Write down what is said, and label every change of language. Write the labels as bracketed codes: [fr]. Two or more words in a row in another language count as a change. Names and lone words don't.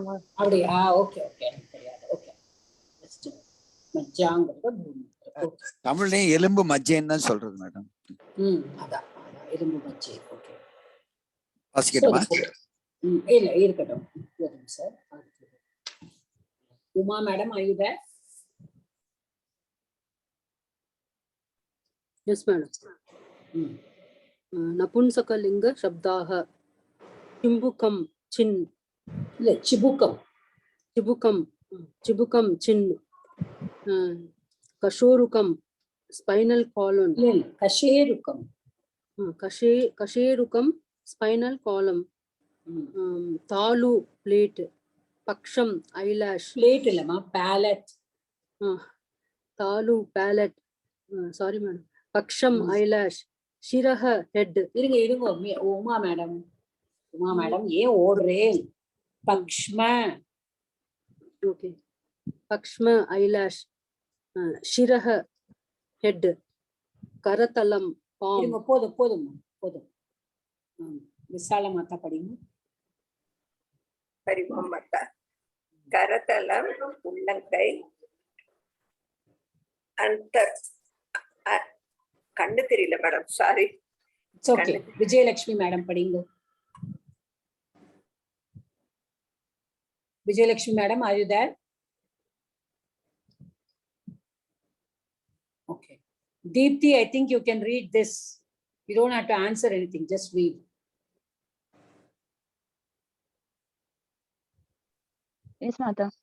[ta] அப்படியா? ஓகே ஓகே, எனக்கு தெரியாது. ஓகே, மஜ்ஜாங்கிறது தமிழ்லயும் எலும்பு மஜ்ஜைன்னு தான் சொல்றது மேடம். அதான் எலும்பு மஜ்ஜை. ஓகே, வாசிக்கட்டுமா? இல்ல இருக்கட்டும் சார். உமா மேடம், [en] are you there? Yes madam. [sa] नपुंसकलिंग शब्दाः चिम्बुकं चिन् [ta] இல்ல சிபுக்கம் [sa] चिबुकं चिन् कशोरुकं [en] spinal column [ta] இல்ல கஷேருக்கம் [sa] कशेरुकं [en] spinal column [sa] तालु प्लेट पक्षम eyelash [ta] प्लेट இல்லமா पैलेट [sa] तालु पैलेट [en] sorry madam [sa] पक्षम eyelash शिरह head [ta] இருங்க உமா மேடம் ஏன் ஓடுறேன்? [sa] பக்ஷ்ம ஓகே பக்ஷ்ம eyelash शिरह head करतलम palm [ta] இருங்க போதும் விசால மாதா படிங்க. ஹரி ஓம் மாதா. கரதலம் உள்ளங்கை, அந்தர் கண்ணு தெரியல மேடம், சாரி. ஓகே, விஜயலட்சுமி மேடம் படிங்க. விஜயலட்சுமி மேடம், [en] are you there? Okay, Deepthi, I think you can read this. You don't have to answer anything, just read. Yes mata.